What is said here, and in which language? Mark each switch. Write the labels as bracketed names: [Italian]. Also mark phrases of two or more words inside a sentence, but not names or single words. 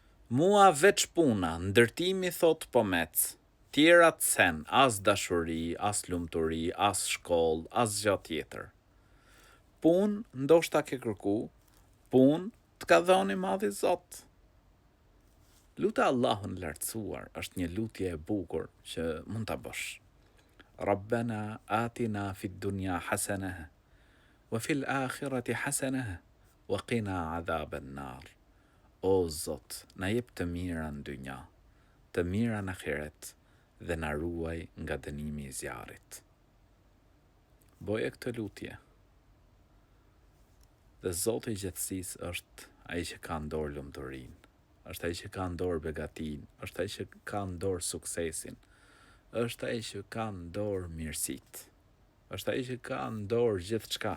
[Albanian] Mua veç puna, ndërtimi thot po mec, tjerat sen, as dashuri, as lumturi, as shkoll, as gjë tjetër. Pun, ndoshta ke kërku, pun, t'ka dhoni madhi Zot. Luta Allahun lartësuar është një lutje e bukur që mund ta bësh. [Arabic] ربنا آتنا في الدنيا حسنة وفي الآخرة حسنة وقنا عذاب النار. [Albanian] O Zot, na jep të mira në dynja, të mira në ahiret dhe na ruaj nga dënimi i zjarrit. Boje këtë lutje. Dhe Zoti i gjithësisë është ai që ka në dorë lumturinë, është ai që ka në dorë begatin, është ai që ka në dorë suksesin, është ai që ka në dorë mirësitë, është ai që ka në dorë gjithçka.